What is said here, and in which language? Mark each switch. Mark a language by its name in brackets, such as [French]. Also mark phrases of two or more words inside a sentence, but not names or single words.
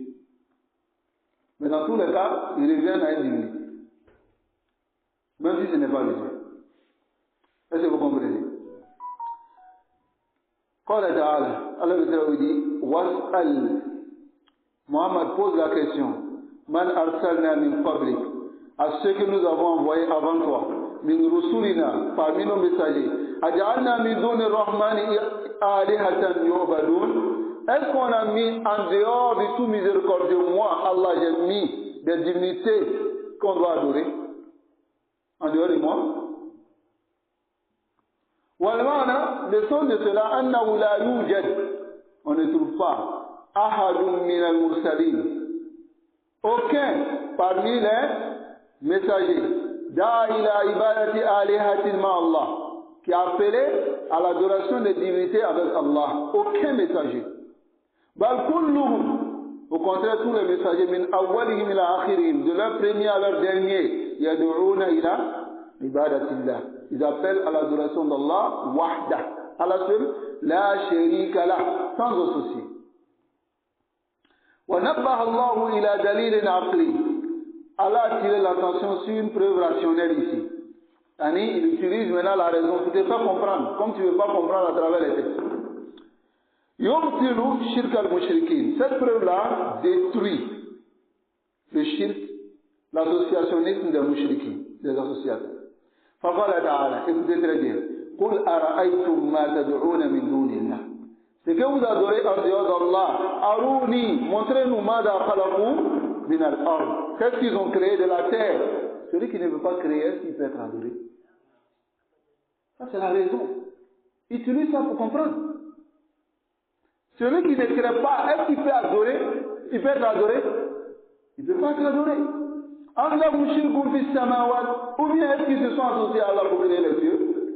[French] Mais dans tous les cas, il revient à une divinité. Même si ce n'est pas le Dieu. Est-ce que vous comprenez? Allah dit Was'al. Mohammed pose la question. [Arabic] من أرسلنا من قبلك. [French] À ceux que nous avons envoyés avant toi. [Arabic] من رسلنا, [French] parmi nos messagers. [Arabic] أجعلنا من دون الرحمن آلهة يعبدون. [French] Est-ce qu'on a mis en dehors du tout miséricordieux, moi, Allah, j'ai mis des divinités qu'on doit adorer? En dehors de moi? Walmana, le sens de cela, [Arabic] أنه لا يوجد. [French] On ne trouve pas. [Arabic] أحد من المرسلين. [French] Aucun parmi les messagers. [Arabic] دعا إلى عبادة آلهة مع الله. [French] Qui a appelé à l'adoration des divinités avec Allah. Aucun messager. [Arabic] بل كلهم, [French] au contraire, tous les messagers, [Arabic] من أولهم إلى آخرهم, [French] de leur premier à leur dernier, [Arabic] يدعون إلى عبادة الله. [French] Ils appellent à l'adoration d'Allah, wahda, à la seule, [Arabic] لا شريك له, [French] sans associé. [Arabic] ونبه الله إلى دليل عقلي. [French] Allah a tiré l'attention sur une preuve rationnelle ici. Il utilise maintenant la raison pour te faire comprendre, comme tu ne veux pas comprendre à travers les textes. [Arabic] يبطل شرك المشركين. [French] Cette preuve-là détruit le shirk, l'associationnisme des mushrikin, des associateurs. [Arabic] فقال تعالى, [French] écoutez très bien. [Arabic] قل أرأيتم ما تدعون من دون الله. [French] Ce que vous adorez en dehors d'Allah, Aruni, montrez-nous [Arabic] ماذا خلقوا من الأرض. [French] Qu'est-ce qu'ils ont créé de la terre? Celui qui ne veut pas créer, est-ce qu'il peut être adoré? Ça, c'est la raison. Utilise ça pour comprendre. Celui qui ne crée pas, est-ce qu'il peut adorer? Il peut être adoré? Il ne peut pas être adoré. Ou bien est-ce qu'ils se sont associés à Allah pour créer les cieux?